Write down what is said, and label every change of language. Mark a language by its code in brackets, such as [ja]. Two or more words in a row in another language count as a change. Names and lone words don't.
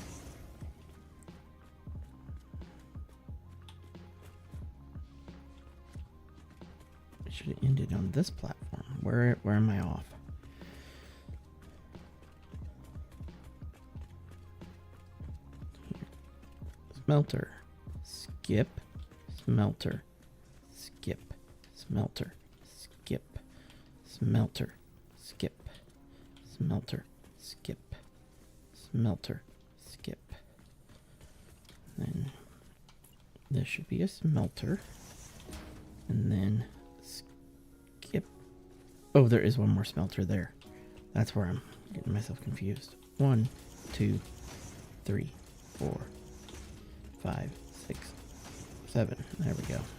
[en] I should have ended on this platform. Where am I off? Here. Smelter. Skip. Smelter. Skip. Smelter. Skip. Smelter. Skip. Smelter. Skip. Smelter. Skip. Then this should be a smelter. And then skip. Oh, there is one more smelter there. That's where I'm getting myself confused. 1, 2, 3, 4, 5, 6, 7. There we go.